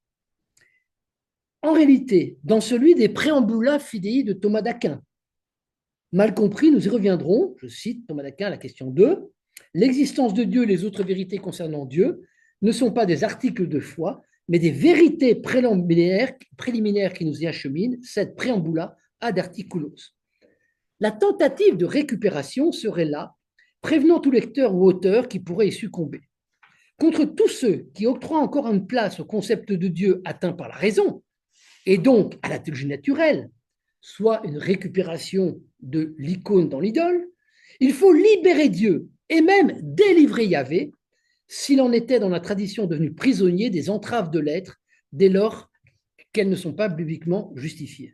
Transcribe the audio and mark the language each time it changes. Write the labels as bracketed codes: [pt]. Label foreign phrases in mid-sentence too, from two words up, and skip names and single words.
[fr] En réalité, dans celui des Préambula Fidei de Thomas d'Aquin, mal compris, nous y reviendrons, je cite Thomas d'Aquin, la question 2, l'existence de Dieu et les autres vérités concernant Dieu ne sont pas des articles de foi, mais des vérités préliminaires qui nous y acheminent, cette [la] Préambula ad articulos. [fr] La tentative de récupération serait là, prévenant tout lecteur ou auteur qui pourrait y succomber. Contre tous ceux qui octroient encore une place au concept de Dieu atteint par la raison, et donc à la théologie naturelle, soit une récupération de l'icône dans l'idole, il faut libérer Dieu et même délivrer Yahvé, s'il en était dans la tradition devenu prisonnier des entraves de l'être, dès lors qu'elles ne sont pas bibliquement justifiées.